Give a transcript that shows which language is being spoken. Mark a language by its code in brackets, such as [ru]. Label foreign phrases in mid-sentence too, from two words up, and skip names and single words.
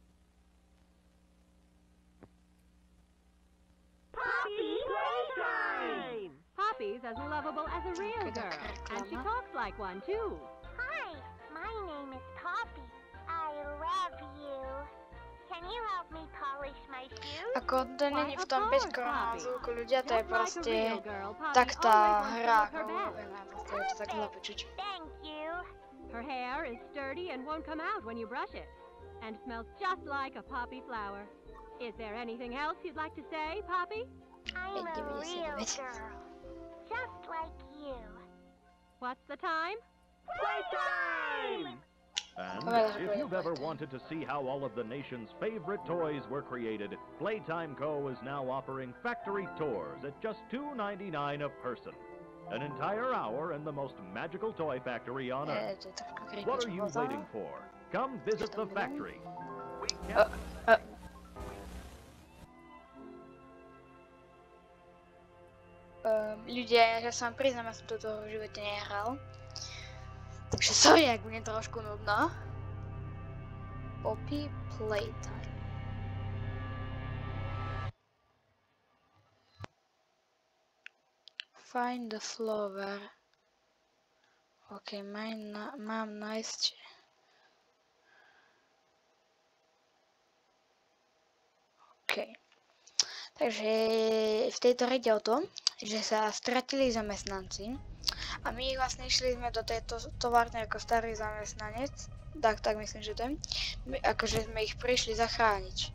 [en] Poppy Playtime! Poppy's as lovable as a real girl, and she talks like one too. Hi, my name is Poppy. I love you. Can you help me polish my shoes? [sk] Ako to není v tom bez zvuku ľudia, to je proste tak tá hra, ako proste je to tak zle počuť. [en] Thank you. Her hair is sturdy and won't come out when you brush it, and smells just like a poppy flower. Is there anything else you'd like to say, Poppy? I'm a real girl, just like you. What's the time? Playtime! And if you've ever wanted to see how all of the nation's favorite toys were created, Playtime Co. is now offering factory tours at just $2.99 a person. An entire hour in the most magical toy factory on Earth. What are you waiting for? Come visit the factory. [sk] Ľudia, ja sa vám priznám, ja som toto v živote nehral. Takže sorry, ak bude trošku nudno. Poppy Playtime. [en] Find the flower. [sk] OK, mám nájsť. OK. Takže v tejto hre ide o to, že sa stratili zamestnanci a my vlastne išli sme do tejto továrne ako starý zamestnanec, tak myslím, že to je, akože sme ich prišli zachrániť.